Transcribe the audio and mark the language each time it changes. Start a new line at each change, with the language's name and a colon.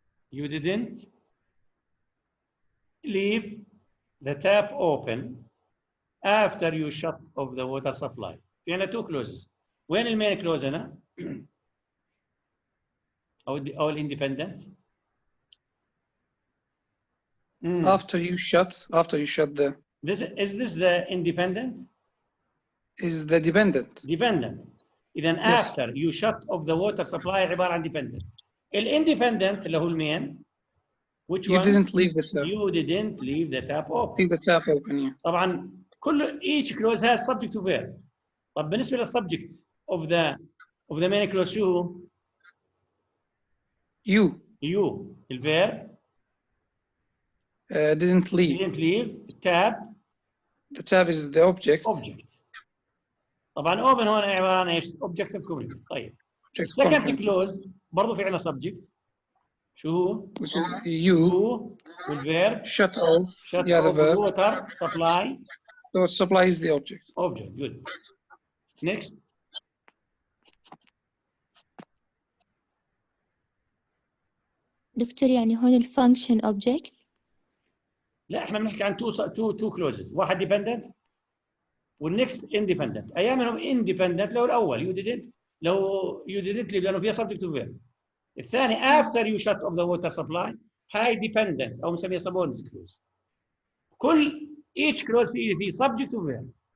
English: You didn't leave the tap open after you shut off the water supply.
Arabic: في عندنا
English: two clauses.
Arabic: وين المين clause هنا؟ أو الindependent؟
English: After you shut the. Is this the independent? Is the dependent. Dependent. إذا Yes. after you shut off the water supply
Arabic: عبارة عن
English: dependent.
Arabic: الindependent اللي هو المين.
English: Which you one? didn't leave the tap. You didn't leave the tap open. Leave the tap open, yeah.
Arabic: طبعا
English: each clause has subject to verb.
Arabic: طب بالنسبة للسبجكت
English: of the main clause شو؟ You. الverb didn't leave. Didn't leave. Tab. The tab is the object.
Arabic: طبعا open هون عبارة عن ايش؟
English: objective complement.
Arabic: طيب.
English: second clause
Arabic: برضه في عندنا subject. شو هو؟
English: Which is you. والverb shut off. Shut yeah, the verb. water supply. So supply is the object. Object. Good. Next.
Arabic: دكتور يعني هون الفانكشن object. لا احنا بنحكي عن
English: two clauses.
Arabic: واحد dependent والnext independent. ايامهم independent لو الاول
English: you didn't leave
Arabic: لانه فيها
English: subject to verb. الثاني after you shut off the water supply هاي dependent
Arabic: او بنسميها
English: subordinate clause.
Arabic: كل
English: each clause فيه subject to verb.